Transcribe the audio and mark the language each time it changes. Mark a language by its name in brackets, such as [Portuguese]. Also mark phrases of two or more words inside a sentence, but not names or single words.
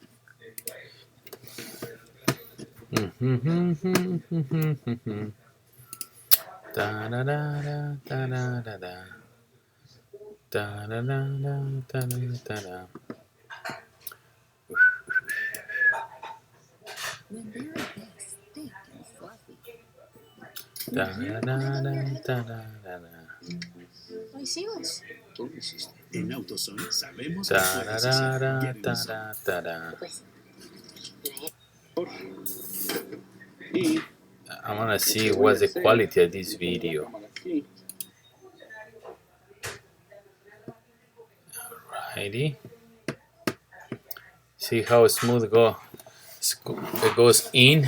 [English] Da da da da da da da da. Da da da da da da da. When they're this thick and fluffy. Da da da da da da da. [Spanish] Ay, sigas. En AutoZone sabemos que Da da puedes da hacer. da [English] Get it da done. da da. [Spanish] Pues, Y [English] I wanna see what's the quality of this video. [Spanish] así, [English] Righty. See how smooth it goes in.